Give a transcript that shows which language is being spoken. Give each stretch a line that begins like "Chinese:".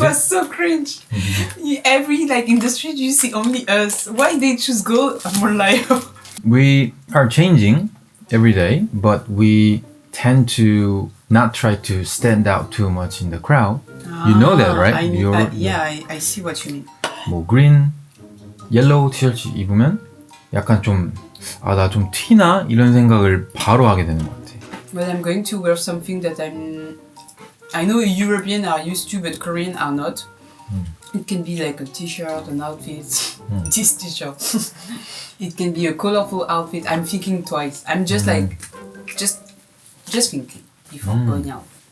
English: was so cringe. Every like in the street, you see only us. Why they choose gold? I'm more like. We are changing every day, but we tend to not try to stand out too much in the crowd. You know that, right? Yeah, I see what you mean.
Korean: 뭐
English: green, yellow
Korean: 티셔츠 입으면 약간 좀 나 좀 튀나? 이런 생각을 바로 하게 되는 것 같아.
English: But I'm going to wear something that I know European are used to, but Korean are not. It can be like a t-shirt, an outfit. This t-shirt. It can be a colorful outfit. I'm thinking twice. I'm just like, just thinking before going out.